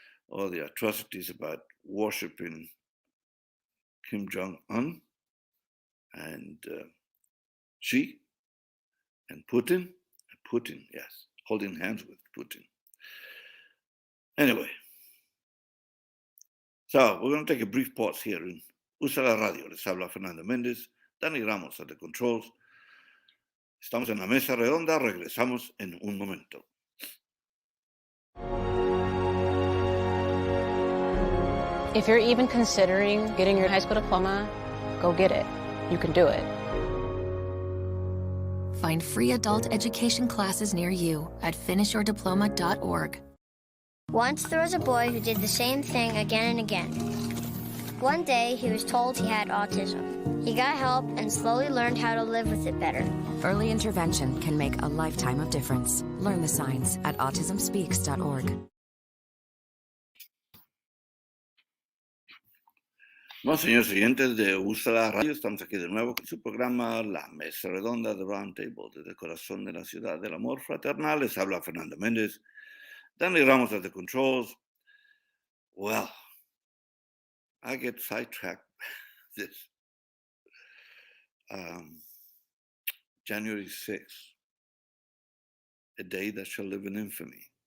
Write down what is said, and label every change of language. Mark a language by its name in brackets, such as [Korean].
[English] all the atrocities about worshiping Kim Jong-un and Xi and Putin. Putin, yes, holding hands with Putin. Anyway, so we're going to take a brief pause here in Usa la Radio. [Spanish] Les habla [English] Fernando Mendez, Dani Ramos at the controls. [Spanish] Estamos en la mesa redonda, regresamos en un momento. [English] If you're even considering getting your high school diploma, go get it. You can do it. Find free adult education classes near you at finishyourdiploma.org. Once there was a boy who did the same thing again and again. One day, he was told he had autism. He got help and slowly learned how to live with it better. Early intervention can make a lifetime of difference. Learn the signs at autismspeaks.org. [Spanish] Bueno, señores oyentes de USA la Radio, estamos aquí de nuevo con su programa La Mesa Redonda de Roundtable, desde el corazón de la ciudad del amor fraternal. Les habla [English] Fernando Mendez, Danny Ramos at the controls. Well, I get sidetracked this January 6th, a day that shall live in infamy.